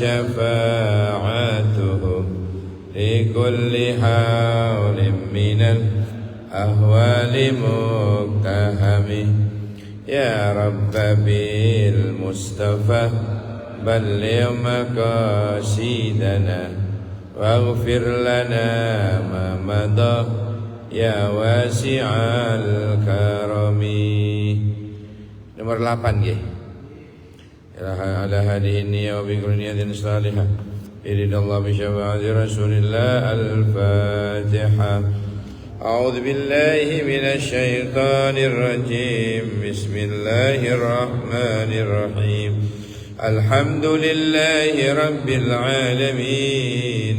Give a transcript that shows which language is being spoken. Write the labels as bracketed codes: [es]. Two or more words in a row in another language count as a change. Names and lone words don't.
[ar] شفاعته لكل حول من الأهوال مقتحم يا رب بالمصطفى بلغ مقاصدنا واغفر لنا ما مضى يا واسع الكرم. [jv] Nomor 8 nggih. [ar] على هذه النية وبكل نية صالحة. لرضا الله بشفاعة رسول الله الفاتحة. أعوذ بالله من الشيطان الرجيم. بسم الله الرحمن الرحيم. الحمد لله رب العالمين.